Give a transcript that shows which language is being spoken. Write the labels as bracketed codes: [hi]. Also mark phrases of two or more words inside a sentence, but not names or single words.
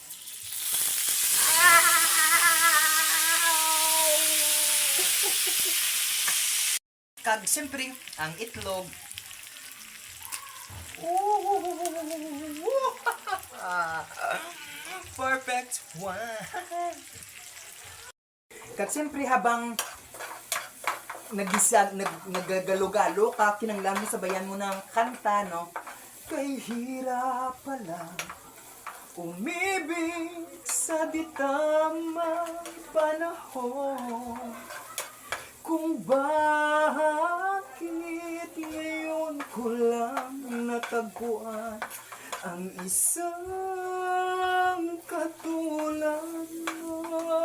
[hil] Kag siyempre, ang itlog. [en] Perfect one. [hil] Kag siyempre, habang nagagalo-galo ka, kinanglan mo, sabayan mo ng kanta, no? [tl] Kay hirap pala umibig sa di tamang panahon. Kung bakit ngayon ko lang natagpuan ang isang katulad mo.